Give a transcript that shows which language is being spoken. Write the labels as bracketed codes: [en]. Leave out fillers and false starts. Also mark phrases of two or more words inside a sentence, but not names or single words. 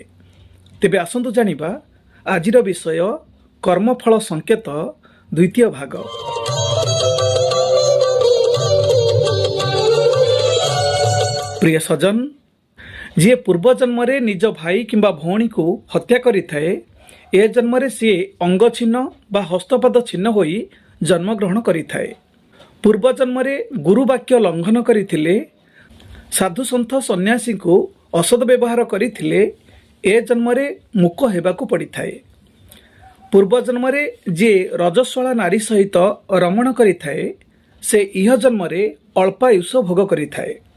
[or] ତେବେ ଆସନ୍ତୁ ଜାଣିବା ଆଜିର ବିଷୟ କର୍ମଫଳ ସଙ୍କେତ ଦ୍ୱିତୀୟ ଭାଗ। ପ୍ରିୟ ସଜନ, ଯେ ପୂର୍ବ ଜନ୍ମ ରେ ନିଜ ଭାଇ କିମ୍ବା ଭଉଣୀ କୁ ହତ୍ୟା କରିଥାଏ ଏ ଜନ୍ମ ରେ ସେ ଅଙ୍ଗ ଛିନ୍ନ ବା ହସ୍ତପାଦ ଛିନ୍ନ ହୋଇ ଜନ୍ମ ଗ୍ରହଣ କରିଥାଏ। ପୂର୍ବ ଜନ୍ମ ରେ ଗୁରୁ ବାକ୍ୟ ଲଙ୍ଘନ କରିଥିଲେ, ସାଧୁ ସନ୍ଥ ସନ୍ନ୍ୟାସୀ କୁ ଅସତ୍ ବ୍ୟବହାର କରିଥିଲେ ଏ ଜନ୍ମ ରେ ମୂକ ହେବାକୁ ପଡ଼ିଥାଏ। ପୂର୍ବ ଜନ୍ମ ରେ ଯେ ରଜସ୍ୱଳା ନାରୀ ସହିତ ରମଣ କରିଥାଏ ସେ ଇହ ଜନ୍ମ ରେ ଅଳ୍ପାୟୁଷ ଭୋଗ କରିଥାଏ।